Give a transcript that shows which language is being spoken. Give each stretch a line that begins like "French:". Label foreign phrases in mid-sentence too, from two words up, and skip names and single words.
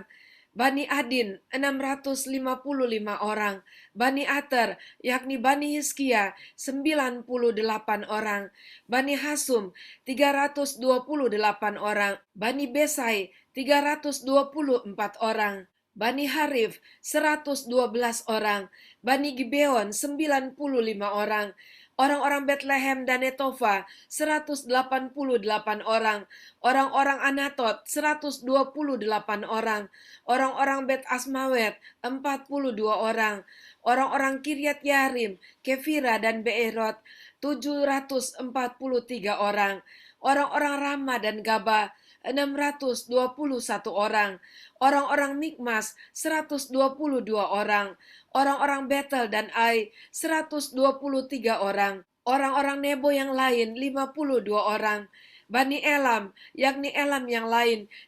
Indonesian: Bani Adin 655 orang, Bani Ater yakni Bani Hizkia 98 orang, Bani Hasum 328 orang, Bani Besai 324 orang, Bani Harif 112 orang, Bani Gibeon 95 orang, orang-orang Bethlehem dan Netofa 188 orang, orang-orang Anatot 128 orang, orang-orang Bet Asmawet 42 orang, orang-orang Kiryat Yarim, Kefira dan Beerot 743 orang, orang-orang Rama dan Gaba 621 orang, orang-orang Mikmas 122 orang, orang-orang Betel dan Ai 123 orang, orang-orang Nebo yang lain 52 orang, Bani Elam, yakni Elam yang lain